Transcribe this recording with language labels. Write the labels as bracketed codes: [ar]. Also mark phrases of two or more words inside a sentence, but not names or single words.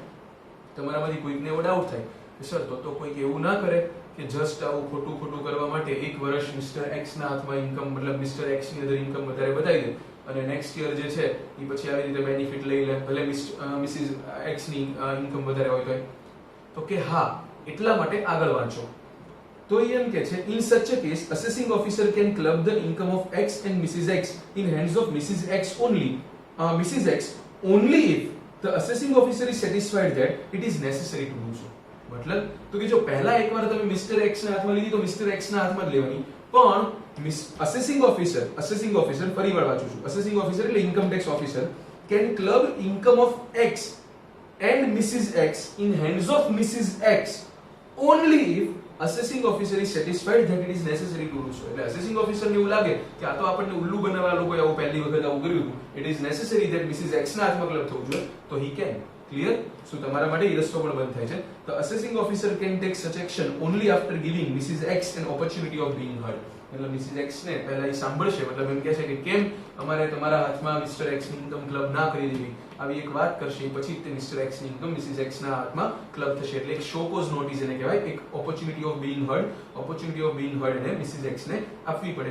[gu] તમારામાંથી કોઈકને એવો ડાઉટ થાય કે સર તો કોઈક એવું ના કરે કે જસ્ટ આવું ખોટું કરવા માટે એક વર્ષ મિસ્ટર એક્સ ના હાથમાં ઇન્કમ મતલબ મિસ્ટર એક્સ ની [en] other income [gu] વધારે બતાવી દે અને [en] next year [gu] જે છે એ પછી આવી રીતે બેનિફિટ લઈ લે, ભલે મિસિસ એક્સ ની ઇન્કમ વધારે હોય તો કે હા એટલા માટે આગળ વાંચો. તો એમ કે છે [en] in such a case assessing officer can club the income of X and Mrs. X in hands of Mrs. X only if the assessing officer is satisfied that it is necessary to do so. [gu] મતલબ તો કે જો પહેલા એકવાર તમે મિસ્ટર એક્સ ના હાથમાં લીધી તો મિસ્ટર એક્સ ના હાથમાં જ લેવાની, પણ [en] assessing officer [gu] ફરી વાર વાંચું છું, [en] assessing officer એટલે income tax officer can club income of X and Mrs. X in hands of Mrs. X only if assessing officer is satisfied that it is necessary to do so. [gu] એટલે [en] assessing officer [gu] ને એવું લાગે કે આ તો આપણને ઉલ્લુ બનાવવા લોકોએ આવું પહેલી વખત આવું કર્યું હતું, [en] it is necessary that [gu] મિસિસ એક્સ ના હાથમાં ક્લબ થવું જોઈએ, તો [en] he can. [gu] ક્લિયર? શું તમારા માટે એ રસ્તો પણ બંધ થાય છે. [en] The assessing officer can take such action only after giving Mrs. X an opportunity of being heard. [gu] મતલબ મિસિસ એક્સ ને પહેલા એ સાંભળશે, મતલબ એમ કહે છે કે કેમ અમારે તમારા હાથમાં મિસ્ટર એક્સ ની [en] income club [gu] ના કરી દેવી, આવી એક વાત કરશે, પછી તે મિસ્ટર એક્સ ની ઇન્કમ મિસિસ એક્સ ના હાથમાં ક્લબ થશે. એટલે એક [en] show cause notice [gu] એને કહેવાય, એક [en] opportunity of being heard [gu] એને મિસિસ એક્સ ને આપવી પડે.